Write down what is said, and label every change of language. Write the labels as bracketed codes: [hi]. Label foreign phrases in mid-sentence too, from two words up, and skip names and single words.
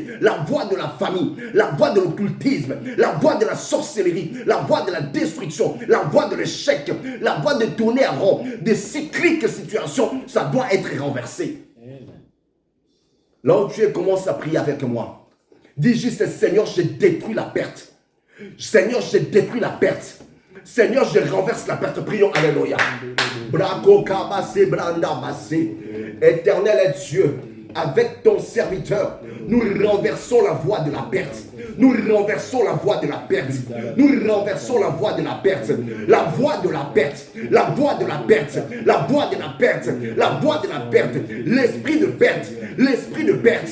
[fr] La voix de la famille, la voix de l'occultisme, la voix de la sorcellerie, la voix de la destruction, la voix de l'échec, la voix de tourner à rond, de cycliques situations, ça doit être renversé. Là où tu es, commence à prier avec moi. Dis juste, Seigneur, je détruis la perte. Seigneur, je détruis la perte. Seigneur, je renverse la perte. Prions, alléluia. Brako kabase branda basé. Éternel est Dieu, avec ton serviteur, nous renversons la voie de la perte. Nous renversons la voie de la perte. Nous renversons la voie de la perte. La voie de la perte. La voie de la perte. La voie de la perte. La voie de la perte. L'esprit de perte. L'esprit de perte.